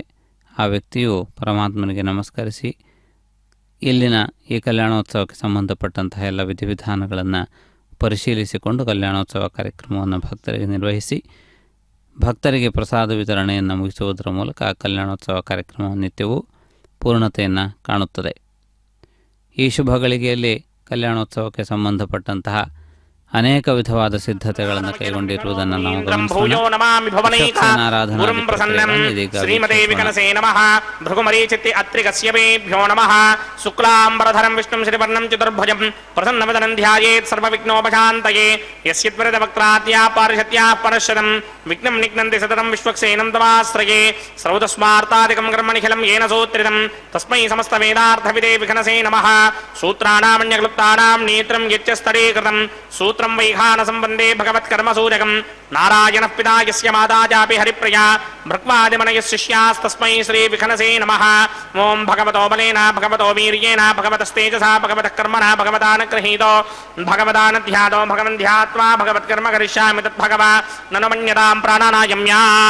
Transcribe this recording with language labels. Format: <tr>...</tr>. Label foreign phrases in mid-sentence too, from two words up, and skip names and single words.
<kn>ಆ ವ್ಯಕ್ತಿಯು ಪರಮಾತ್ಮನಿಗೆ ನಮಸ್ಕರಿಸಿ ಇಲ್ಲಿನ ಈ ಕಲ್ಯಾಣೋತ್ಸವಕ್ಕೆ ಸಂಬಂಧಪಟ್ಟಂತಹ ಎಲ್ಲ ವಿಧಿವಿಧಾನಗಳನ್ನು ಪರಿಶೀಲಿಸಿಕೊಂಡು ಕಲ್ಯಾಣೋತ್ಸವ ಕಾರ್ಯಕ್ರಮವನ್ನು ಭಕ್ತರಿಗೆ ನಿರ್ವಹಿಸಿ ಭಕ್ತರಿಗೆ ಪ್ರಸಾದ ವಿತರಣೆಯನ್ನು ಮುಗಿಸುವುದರ ಮೂಲಕ ಕಲ್ಯಾಣೋತ್ಸವ ಕಾರ್ಯಕ್ರಮ ನಿತ್ಯವೂ ಪೂರ್ಣತೆಯನ್ನು ಕಾಣುತ್ತದೆ. ಈ ಶುಭ ಗಳಿಗೆಯಲ್ಲಿ ಕಲ್ಯಾಣೋತ್ಸವಕ್ಕೆ ಸಂಬಂಧಪಟ್ಟಂತಹ ಅನೇಕ ವಿಧವಾದ ಸಿದ್ಧತೆಗಳನ್ನು ಕೈಗೊಂಡಿರುವುದನ್ನು ನಾವು</kn> <sa>ಭೂಯೋ ನಮಾಮಿ ಭವನೈಕ ಗುರುಂ ಪ್ರಸನ್ನಂ ಶ್ರೀಮತೆ ವಿಕನಸೇ ನಮಃ ಭೃಗುಮರೀಚಿತ್ತಿ ಅತ್ರಿ ಕಶ್ಯಪೇಭ್ಯೋ ನಮಃ ಶುಕ್ಲಾಂಬರಧರಂ ವಿಷ್ಣುಂ ಶ್ರೀವರ್ಣಂ ಚತುರ್ಭುಜಂ ಪ್ರಸನ್ನವದನಂ ಧ್ಯಾಯೇತ್ ಸರ್ವವಿಘ್ನೋಪಶಾಂತಯೇ ಯಸ್ಯತ್ವರಿತ ವಕ್ರಾದ್ಯಾ ಪಾರಿಷತ್ಯಾ ಪರಶರಂ ವಿಘ್ನಂ ನಿಘ್ನಂತಿ ಸತತಂ ವಿಶ್ವಕ್ಸೇನಂ ತವಾಶ್ರಯೇ ಸರ್ವತಸ್ಮಾರ್ಥಾದಿಕಂ ಕರ್ಮಣಿಖಿಲಂ ಯೇನ ಸೂತ್ರಿತಂ ತಸ್ಮೈ ಸಮಸ್ತ ವೇದಾರ್ಥವಿದೇ ವಿಘ್ನಸೇ ನಮಃ ಸೂತ್ರಾಣಾಮನ್ಯಕ್ಲುಪ್ತಾನಾಂ ನೇತ್ರಂ ಯಚ್ಚಸ್ತಡೀಕೃತಂ सूत्रं वैखान संबंधे भगवत्कर्म सूरकं नारायण पिता यस्य माता चापि हरिप्रिया भृक्वादिमनयः शिष्यास्तस्मै श्री विखनसे नमः ओं भगवतो बलेन भगवतो वीर्येण भगवतस्तेजसा भगवतः कर्मणा भगवतानुगृहीतो भगवतानध्यातो भगवन् ध्यात्वा भगवत्कर्म करिष्यामि तद्भगवा ननु मन्यतां प्राणानायम्या</sa>